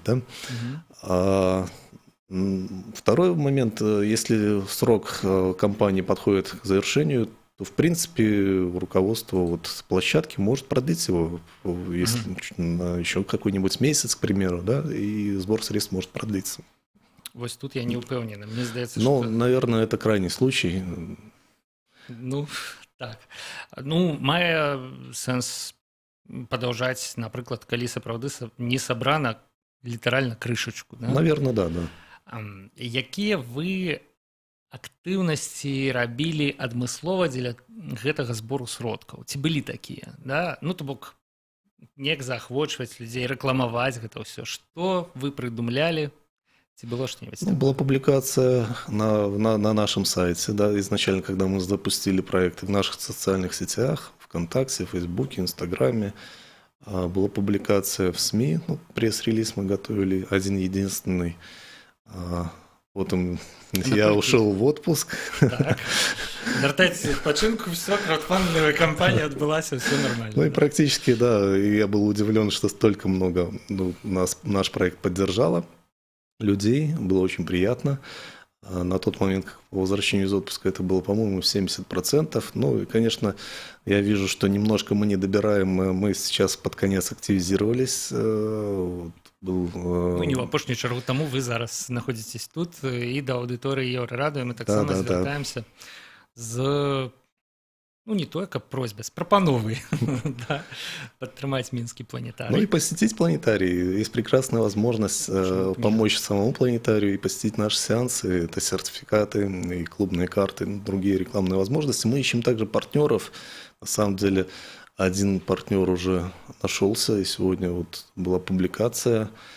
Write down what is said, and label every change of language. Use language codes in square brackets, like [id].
[ru] Да? Второй момент, если срок кампании подходит к завершению, то, в принципе, руководство вот площадки может продлить его, если на еще какой-нибудь месяц, к примеру, да, и сбор средств может продлиться. [be] Вот тут я не упевнены. Мне здаецца, [ru] но, наверное, это крайний случай. Ну... [be] Так, ну, мае сэнс падаўжаць, напрыклад, калі сапраўды не сабрана літаральна крышачку. [ru] Да? Наверное, да. [be] Якія вы актыўнасці рабілі адмыслова дзеля гэтага збору сродкаў? Ці былі такія? Да? Ну, то бок, неяк заахвочваць людзей, рэкламаваць гэта ўсё. Што вы прыдумлялі? [ru] Было что-нибудь? Ну, была публикация на нашем сайте, да, изначально, когда мы запустили проекты в наших социальных сетях, ВКонтакте, Фейсбуке, Инстаграме. Была публикация в СМИ, ну, пресс-релиз мы готовили, один-единственный. Потом я ушел в отпуск. Так. [be] Вяртайцеся з адпачынку, [ru] все, краудфандинговая кампания отбылась, все нормально. Ну и практически, да, и я был удивлен, что столько много наш проект поддержало людей, было очень приятно. На тот момент, по возвращению из отпуска, это было, по-моему, 70%. Ну и, конечно, я вижу, что немножко мы не добираем. Мы сейчас под конец активизировались. [be] Ну, не в апошнюю чаргу таму вы зараз знаходзіцесь тут і да аўдыторыі Еўрарадыё мы таксама звяртаемся з, ну, не тое, каб просьбай, з прапановай падтрымаць мінскі планетарый. [ru] Ну и посетить планетарий. Есть прекрасная возможность помочь самому планетарию и посетить наши сеансы. Это сертификаты и клубные карты, другие рекламные возможности. Мы ищем также партнеров. На самом деле, один партнер уже нашелся, и сегодня вот была публикация.